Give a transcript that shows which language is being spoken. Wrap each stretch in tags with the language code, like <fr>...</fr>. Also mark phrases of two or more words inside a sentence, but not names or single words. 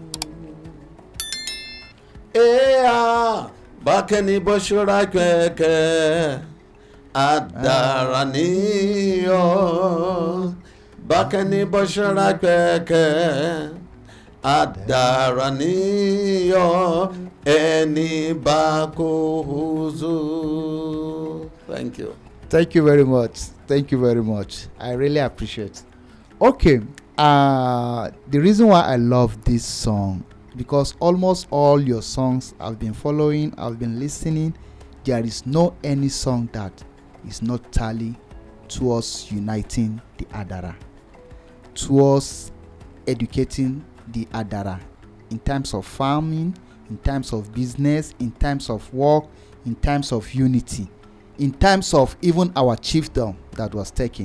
<kad>Ea Bakeni boshura keke Adara niyo, Bakeni boshura keke Adara niyo, eni bakuhuzu.</kad> <en>Thank you. Thank you very much. Thank you very much. I really appreciate. Okay. The reason why I love this song, because almost all your songs I've been following, I've been listening, there is no any song that is not tally towards uniting the Adara, towards educating the Adara in terms of farming, in terms of business, in terms of work, in terms of unity, in terms of even our chiefdom that was taken.</en>